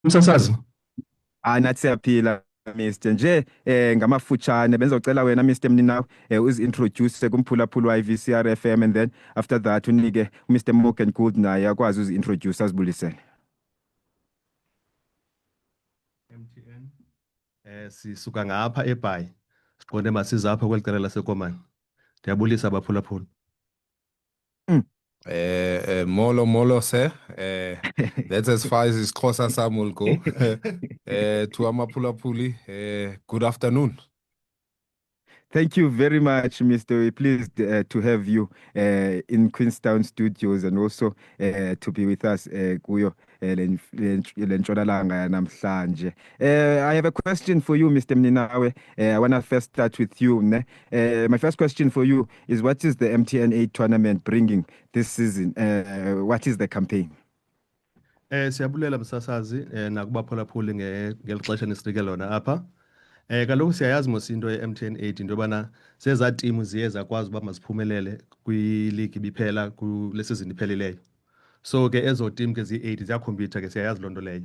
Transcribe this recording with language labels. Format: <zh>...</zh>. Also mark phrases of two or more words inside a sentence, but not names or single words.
<xh>Umsasazi. Nathi siyaphila Mr. Nje ngamafutshane benzocela wena Mr. Mninawa uzi-introduce kumphulaphula wa-IVCR FM,</xh> <en>and then after that</en> <xh>unike uMr. Morgan Gould naye akwazi uzi-introduce azibulisele. MTN. Sisuka ngapha eBhayi. Siqonde masiza apha kwelicala laseKomani. Ndiyabulisa abaphulaphula. Molo Molo sir.</xh> <en>That's as far as his Xhosa Sam will go. To Amapulapuli, good afternoon. Thank you very much, Mr. We're pleased to have you in Queenstown Studios, and also to be with us</en> <xh>kuyo le ntshonalanga namhlanje.</xh> <en>I have a question for you, Mr. Mninawe. I want to first start with you. My first question for you is, what is the MTN 8 tournament bringing this season? What is the campaign?</en> <xh>Siyabulela msasazi nakubaphulaphuli ngelixesha nisinike lona apha. Kaloku siyayazi mosinto ye-MTN 8 into yobana seza timu ziye zakwazi uba maziphumelele kwiligi ibiphela kule season iphelileyo. So ke ezo team ke zi-8 ziyakhompyutha ke siyayazi loo nto leyo.</xh>